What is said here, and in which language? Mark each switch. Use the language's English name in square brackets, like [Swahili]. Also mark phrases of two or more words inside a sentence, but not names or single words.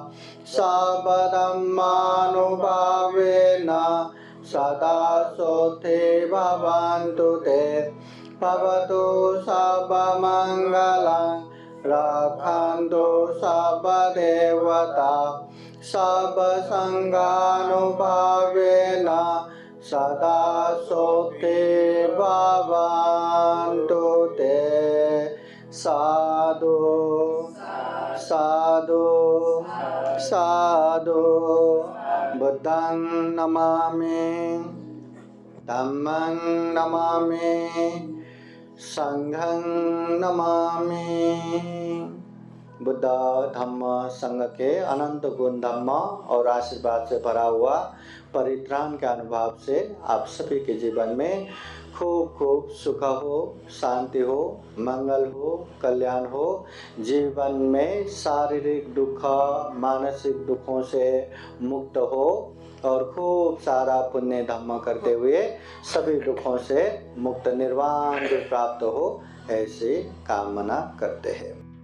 [Pali] सर्वधर्मानुभावेन सदा सोते भवन्तु ते भवतु सर्वमङ्गलं रक्षन्तु सर्वदेवता सर्वसङ्गानुभावेन सदा सोते भवन्तु ते साधु साधु साधु बुद्धं नमामि धम्मं नमामि संघं नमामि। [Hindi] बुद्ध धम्म संघ के अनंत गुण धम्म और आशीर्वाद से भरा हुआ परित्राण के अनुभव से आप सभी के जीवन में खूब खूब सुख हो, शांति हो, मंगल हो, कल्याण हो, जीवन में शारीरिक दुख मानसिक दुखों से मुक्त हो और खूब सारा पुण्य धर्म करते हुए सभी दुखों से मुक्त निर्वाण जो प्राप्त हो ऐसी कामना करते हैं।